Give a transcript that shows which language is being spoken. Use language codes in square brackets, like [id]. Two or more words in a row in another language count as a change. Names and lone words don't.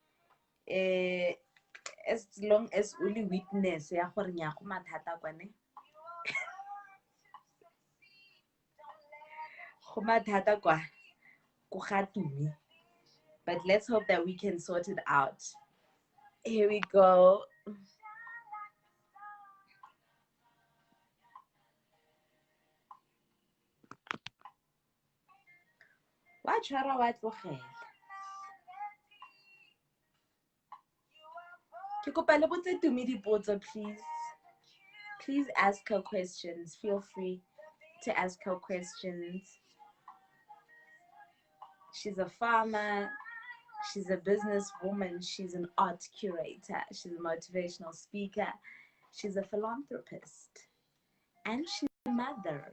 [en] As long as [tn] o le witness ya gore nya go mathata kwane. Go mathata kwa go ga Tumi. [en] But let's hope that we can sort it out. Here we go. [tn] Wa tshwara wa tlogela. Ke kopa le botse Tumi dipotso, [en] please. Please ask her questions. Feel free to ask her questions. She's a farmer. She's a businesswoman. She's an art curator. She's a motivational speaker. She's a philanthropist. And she's a mother.